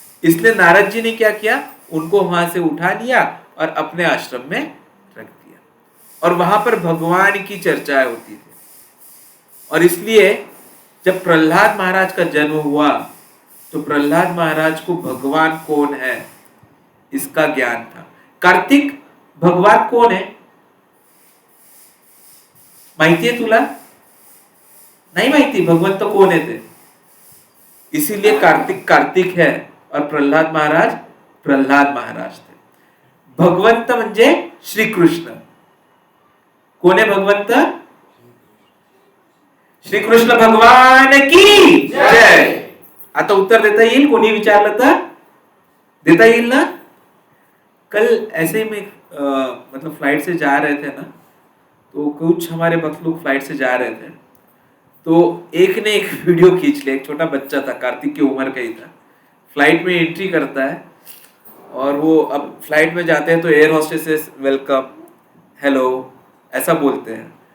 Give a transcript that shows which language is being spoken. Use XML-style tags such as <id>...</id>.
<hi>इसलिए नारद जी ने क्या किया, उनको वहां से उठा लिया और अपने आश्रम में रख दिया, और वहां पर भगवान की चर्चाएं होती थी। और इसलिए जब प्रहलाद महाराज का जन्म हुआ तो प्रहलाद महाराज को भगवान कौन है इसका ज्ञान था।</hi> <mr>कार्तिक, भगवान कौन है माहिती है तुला? नहीं माहिती भगवंत तो कोण आहे ते?</mr> <hi>इसीलिए कार्तिक कार्तिक है और प्रहलाद महाराज प्रहलाद महाराज थे।</hi> <mr>भगवंत म्हणजे श्री कृष्ण। कोण आहे भगवंत?</mr> <hi>श्री कृष्ण भगवान की जय।</hi> <mr>आता उत्तर देता येईल? कोणी विचारलं तर देता येईल ना?</mr> <hi>कल ऐसे ही मैं मतलब फ्लाइट से जा रहे थे ना, तो कुछ हमारे भक्त लोग फ्लाइट से जा रहे थे, तो एक ने एक वीडियो खींच लिया। एक छोटा बच्चा था, कार्तिक की उम्र का ही था, फ्लाइट में एंट्री करता है और वो अब फ्लाइट में जाते हैं तो एयर होस्टेसेस वेलकम, हेलो ऐसा बोलते हैं।</hi>